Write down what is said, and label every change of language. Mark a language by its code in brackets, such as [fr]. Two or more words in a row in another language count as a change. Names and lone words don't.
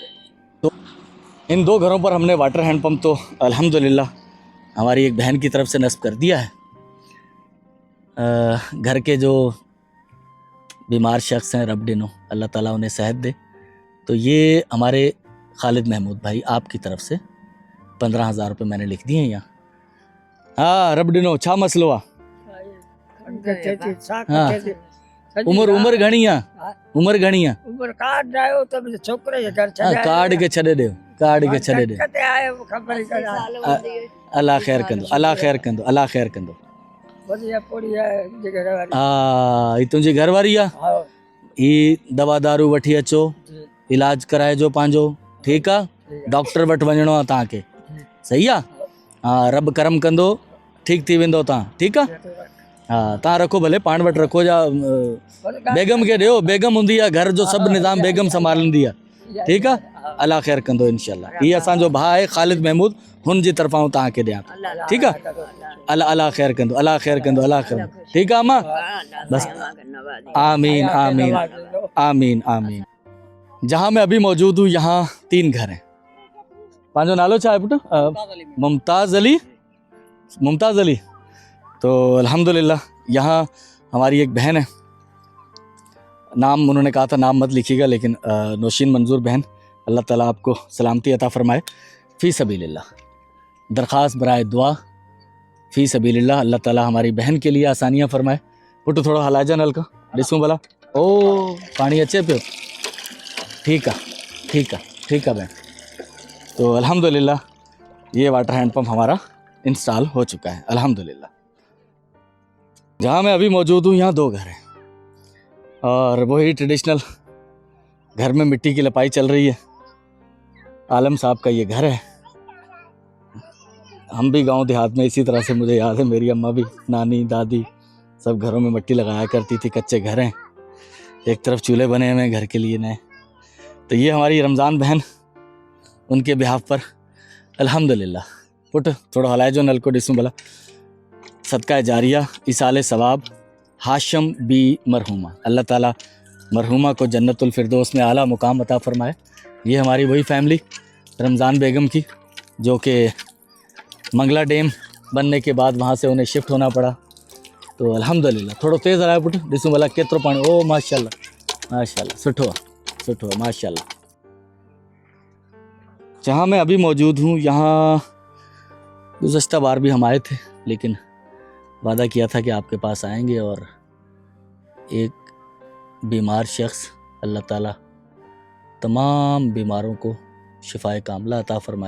[ur] تو ان 2 گھروں پر ہم نے [en] water hand pump [ur] تو الحمدللہ ہماری ایک بہن کی طرف سے نصب کر دیا ہے. گھر کے جو بیمار شخص ہیں، رب ڈنو اللہ تعالیٰ انہیں صحت دے. تو یہ ہمارے خالد محمود بھائی آپ کی طرف سے 15,000 روپے میں نے لکھ دیے ہیں یہاں. [sd] हाँ रब डिनो छा मसलो आ? हाँ उम्र घणी आ? उम्र घणी आ? उम्र कार्ड आयो तब छोकरे जे घर हाँ कार्ड के छॾे ॾियो, कार्ड के छॾे ॾियो। कते आयो खबर कर अल्लाह ख़ैर कंदो, अल्लाह ख़ैर कंदो, अल्लाह ख़ैर कंदो। बढ़िया पूरी है जे घर वाली। ही तुंहिंजी घरवारी आहे? हां ही दवा दारू वठी अचो, इलाज कराए जो पंहिंजो, ठीकु आहे। डॉक्टर वटि वञिणो आहे तव्हांखे, सही आहे? हाँ रब करम कंदो, ठीकु थी वेंदो तव्हां, ठीकु आहे। हाँ तव्हां रखो भले, पाण वटि रखो या बेगम खे ॾियो, बेगम हूंदी आहे घर जो सभु निज़ाम बेगम संभालंदी आहे, ठीकु आहे। अल्लाह ख़ैर कंदो इंशाअल्लाह। हीअ असांजो भाउ आहे ख़ालिद महमूद, हुन जी तरफ़ां तव्हांखे ॾियां, ठीकु आहे। अल्लाह ख़ैर कंदो, अल्लाह ख़ैर कंदो, अल्लाह ख़ैर, ठीकु आहे अम्मा? बस आमीन आमीन आमीन आमीन। [ur] جہاں میں ابھی موجود ہوں یہاں 3 گھر ہیں. [sd] पंहिंजो नालो छा आहे पुटु? मुमताज़ अली। मुमताज़ अली। [ur] تو الحمدللہ یہاں ہماری ایک بہن ہے، نام انہوں نے کہا تھا نام مت لکھیے گا، لیکن نوشین منظور بہن، اللہ تعالیٰ آپ کو سلامتی عطا فرمائے. [ar] في سبيل الله [ur] درخواست برائے دعا, [ar] في سبيل الله [ur] اللہ تعالیٰ ہماری بہن کے لیے آسانیاں فرمائے. [sd] पुटु थोड़ा हलाजा नल का ॾिसूं भला। ओ पानी अचे पियो, [ur] ٹھیک ہے ٹھیک ہے ٹھیک ہے بہن. تو الحمدللہ یہ [en] water hand pump [ur] ہمارا انسٹال ہو چکا ہے الحمدللہ. جہاں میں ابھی موجود ہوں یہاں 2 گھر ہیں اور وہی ٹریڈیشنل گھر میں مٹی کی لپائی چل رہی ہے. عالم صاحب کا یہ گھر ہے. ہم بھی گاؤں دیہات میں اسی طرح سے، مجھے یاد ہے میری اماں بھی، نانی دادی سب گھروں میں مٹی لگایا کرتی تھی. کچے گھر ہیں، ایک طرف چولہے بنے ہوئے ہیں گھر کے لیے نئے. تو یہ ہماری رمضان بہن، ان کے بیہاف پر الحمدللہ. [sd] पुट थोड़ा हलाए जो नल को ॾिसूं भला। [ur] صدقہ جاریہ ایصال ثواب ہاشم بی مرحومہ، اللہ تعالیٰ مرحومہ کو جنت الفردوس میں اعلیٰ مقام عطا فرمائے. یہ ہماری وہی فیملی رمضان بیگم کی، جو کہ منگلا ڈیم بننے کے بعد وہاں سے انہیں شفٹ ہونا پڑا. [sd] तो अल्हम्दुलिल्लाह थोड़ो तेज़ हलाए पुट, ॾिसूं भला केतिरो पाणी। ओ माशाल्लाह माशाल्लाह, सुठो आहे सुठो आहे माशाल्लाह। [ur] جہاں میں ابھی موجود ہوں یہاں گزشتہ بار بھی ہم آئے تھے، لیکن وعدہ کیا تھا کہ آپ کے پاس آئیں گے اور ایک بیمار شخص، اللہ تعالیٰ تمام بیماروں کو شفائے کاملہ عطا فرمائے.